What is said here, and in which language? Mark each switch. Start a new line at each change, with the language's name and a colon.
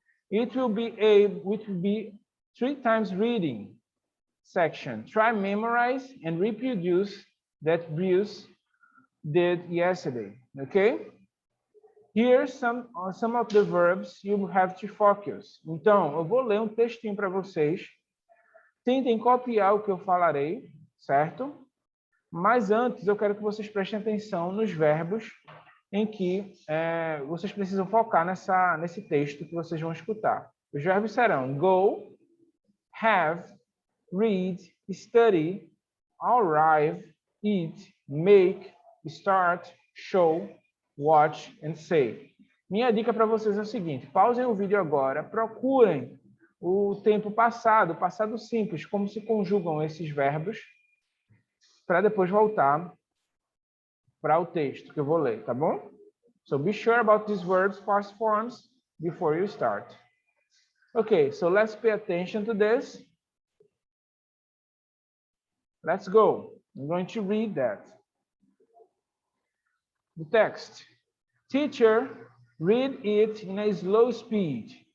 English: It will be 3 times reading section. Try memorize and reproduce that Bruce did yesterday, okay? Here's some of the verbs you have to focus.
Portuguese: Então, eu vou ler um textinho para vocês. Tentem copiar o que eu falarei, certo? Mas antes, eu quero que vocês prestem atenção nos verbos em que vocês precisam focar nesse texto que vocês vão escutar. Os verbos serão go, have, read, study, arrive, eat, make, start, show, watch and say. Minha dica para vocês é o seguinte, pausem o vídeo agora, procurem o tempo passado, passado simples, como se conjugam esses verbos, para depois voltar para o texto que eu vou ler, tá bom?
English: So be sure about these verbs, past forms, before you start. Okay, so let's pay attention to this. Let's go. I'm going to read that. The text. Teacher, read it in a slow speed.